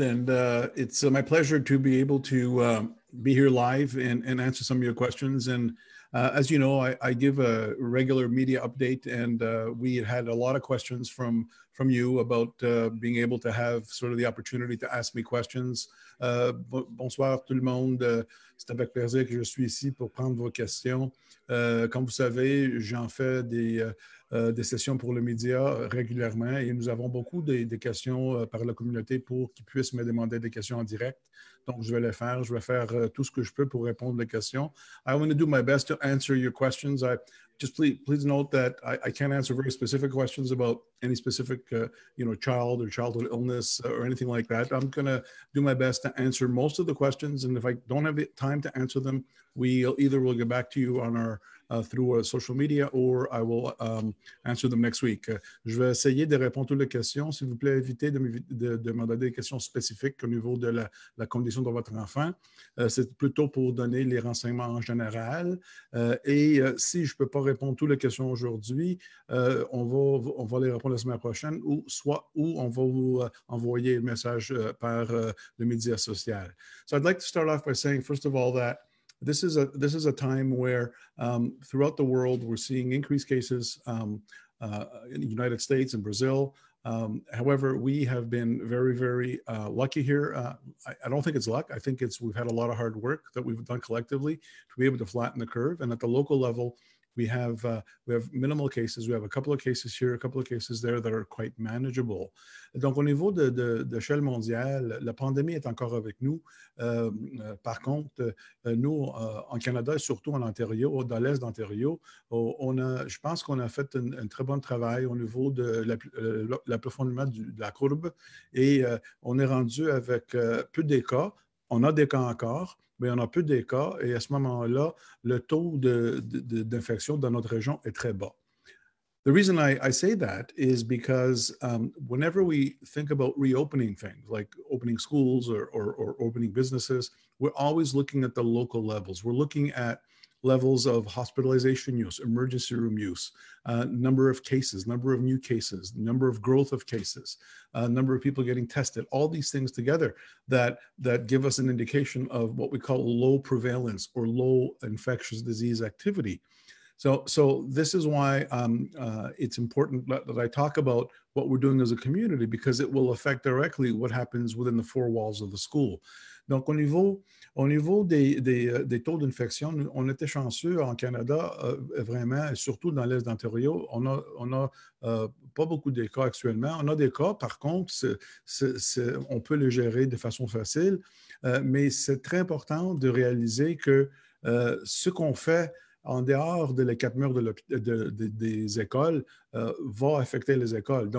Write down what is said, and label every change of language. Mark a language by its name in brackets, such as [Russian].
[English] And it's my pleasure to be able to be here live and answer some of your questions. And as you know, I give a regular media update, and we had a lot of questions from you about being able to have sort of the opportunity to ask me questions. [French] Bonsoir tout le monde. C'est avec plaisir que je suis ici pour prendre vos questions. Comme vous savez, j'en fais des sessions pour le média régulièrement et nous avons beaucoup de questions par la communauté pour qu'ils puissent me demander des questions en direct. Donc, je vais les faire. Je vais faire tout ce que je peux pour répondre aux questions. [English] I want to do my best to answer your questions. Just please note that I can't answer very specific questions about any specific, child or childhood illness or anything like that. I'm going to do my best to answer most of the questions. And if I don't have the time to answer them, we'll get back to you on our through social media, or I will answer them next week. [French] Je vais essayer de répondre à toutes les questions. S'il vous plaît, évitez de me demander des questions spécifiques au niveau de la condition de votre enfant. C'est plutôt pour donner les renseignements en général. Et si je ne peux pas répondre à toutes les questions aujourd'hui, on va les répondre la semaine prochaine, ou on va vous envoyer un message par le média social. [English] So I'd like to start off by saying, first of all, that this is a time where throughout the world we're seeing increased cases in the United States and Brazil. However, we have been very, very lucky here. I don't think it's luck. I think we've had a lot of hard work that we've done collectively to be able to flatten the curve. And at the local level, we have minimal cases. We have a couple of cases here, a couple of cases there that are quite manageable. [French] Donc, au niveau d'échelle mondiale, la pandémie est encore avec nous. Par contre, nous, en Canada et surtout en Ontario, dans l'Est d'Ontario, je pense qu'on a fait un très bon travail au niveau de l'approfondissement de la courbe et on est rendu avec peu de cas. On a des cas encore, mais on a peu de cas et à ce moment-là, le taux d'infection dans notre région est très bas. [English] The reason I say that is because whenever we think about reopening things, like opening schools or opening businesses, we're always looking at the local levels. We're looking at levels of hospitalization use, emergency room use, number of cases, number of new cases, number of growth of cases, number of people getting tested, all these things together that give us an indication of what we call low prevalence or low infectious disease activity. So this is why it's important that I talk about what we're doing as a community, because it will affect directly what happens within the four walls of the school. [French] Donc, au niveau des taux d'infection, on était chanceux en Canada, vraiment, surtout dans l'Est d'Ontario. On a pas beaucoup de cas actuellement. On a des cas, par contre, on peut les gérer de façon facile, mais c'est très important de réaliser que ce qu'on fait en dehors de les quatre murs des écoles, va affecter les écoles.